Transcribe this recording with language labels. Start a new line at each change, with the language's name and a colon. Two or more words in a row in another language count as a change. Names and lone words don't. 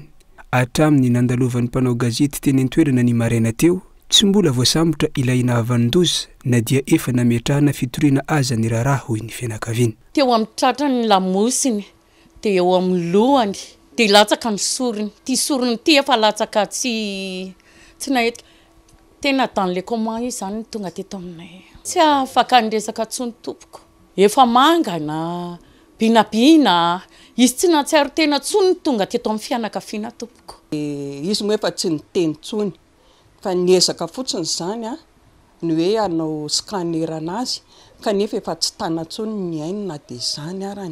Malagasy: Hatramin'ny nandalovan'ny mpanao gazety teny an-toerana ny maraina teo, tsy mbola voasambotra ilay nahavandoza na dia efa nametrahana fitoriana aza ny raharaha hoy ny fianakaviany. Teo amin'ny tratrany ny lamosiny, dia eo amin'ny lohany. Dia latsaka ny sorony. Ty sorony ty efa latsaka tsy nahita. Tena
French: dans les comment
Malagasy: izy zany tonga teto aminay. Tsy afaka niresaka tsony tompoko. Efa mangana, binabina, izy tsy natsiaro tena tsony tonga teto amin'ny fianakaviana tompoko. Izy moa efa tsy niteny tsony fa niezaka fotsiny zany ny hoe hanao scanner anazy kanefa efa tsy tana tsony ny ainy na dia zany arany.